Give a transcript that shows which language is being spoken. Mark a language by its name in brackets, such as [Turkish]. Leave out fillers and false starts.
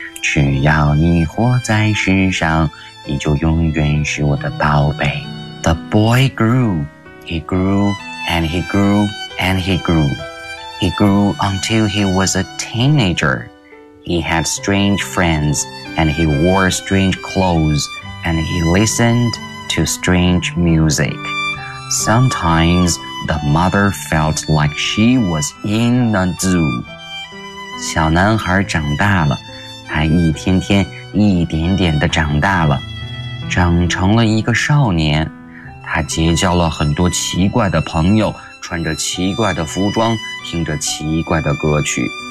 [Chinese] 只要你活在世上，你就永远是我的宝贝。 [English] The boy grew. He grew and he grew and he grew. He grew until he was a teenager. He had strange friends, and he wore strange clothes, and he listened to strange music. Sometimes the mother felt like she was in a zoo. [Chinese] 小男孩长大了，他一天天一点点地长大了，长成了一个少年。他结交了很多奇怪的朋友，穿着奇怪的服装，听着奇怪的歌曲。